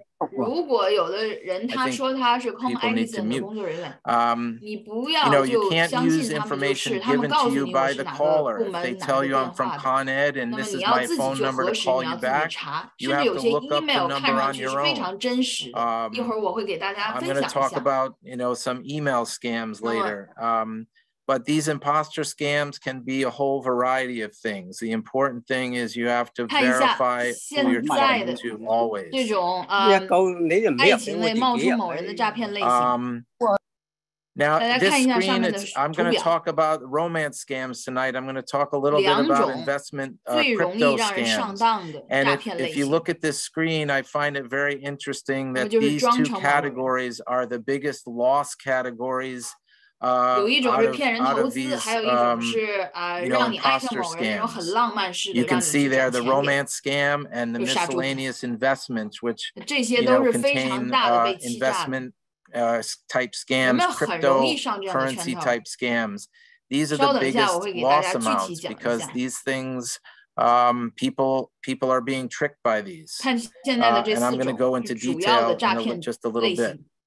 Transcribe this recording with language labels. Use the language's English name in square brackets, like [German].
[Chinese] 如果有的人他说他是 Com Edison 的工作人员，你不要就相信他们就是他们告诉你我是哪个部门哪个电话的，那么你要自己去核实，你要自己查，甚至有些 email 看上去是非常真实的。一会儿我会给大家分享一下。 [English] I'm going to talk about some email scams later. But these imposter scams can be a whole variety of things. The important thing is you have to verify who you're talking to always. [Chinese] 这种爱情类冒充某人的诈骗类型。 [English] Now, this screen, I'm going to talk about romance scams tonight. I'm going to talk a little bit about investment crypto scams. And if you look at this screen, I find it very interesting that these two categories are the biggest loss categories. [Chinese] 有一种是骗人投资，还有一种是让你爱上某人那种很浪漫式的， [English] You can see there the romance scam and the miscellaneous investments, which [Chinese] 这些都是非常大的被欺诈的。 [English] type scams, cryptocurrency type scams. These are the biggest loss amounts because these things, people are being tricked by these. And I'm going to go into detail in just a little bit.